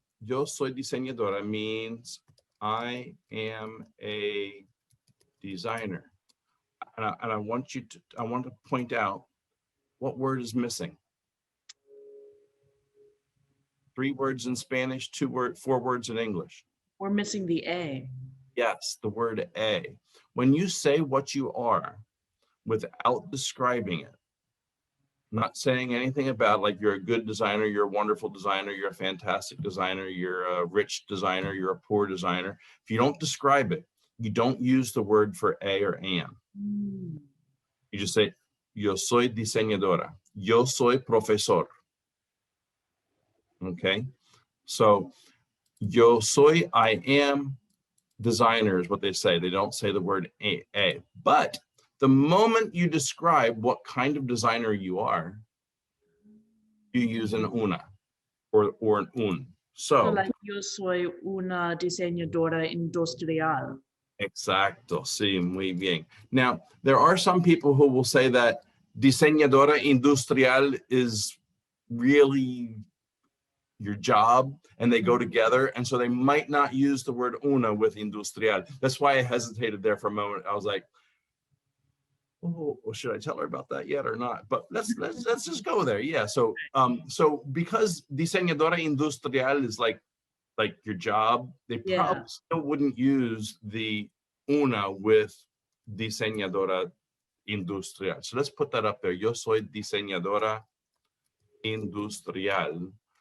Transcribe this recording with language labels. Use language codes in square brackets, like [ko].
[es] Yo soy diseñadora [en] means I am a designer. And I want to point out what word is missing. 3 words in Spanish, 4 words in English. We're missing the A. Yes, the word a. When you say what you are without describing it, not saying anything about like you're a good designer, you're a wonderful designer, you're a fantastic designer, you're a rich designer, you're a poor designer. If you don't describe it, you don't use the word for a or an. You just say, [es] yo soy diseñadora. Yo soy profesor. Okay. [en] So [es] yo soy, [en] I am designer is what they say. They don't say the word a. But the moment you describe what kind of designer you are, you use an una or an un. So like [es] yo soy una diseñadora industrial. Exacto, sí, muy bien. [en] Now, there are some people who will say that diseñadora industrial is really your job and they go together. And so they might not use the word una with industrial. That's why I hesitated there for a moment. I was like, oh, well, should I tell her about that yet or not? But let's just go there. Yeah. So because diseñadora industrial is like your job, they probably still wouldn't use the una with diseñadora industrial. So let's put that up there. [es] Yo soy diseñadora industrial.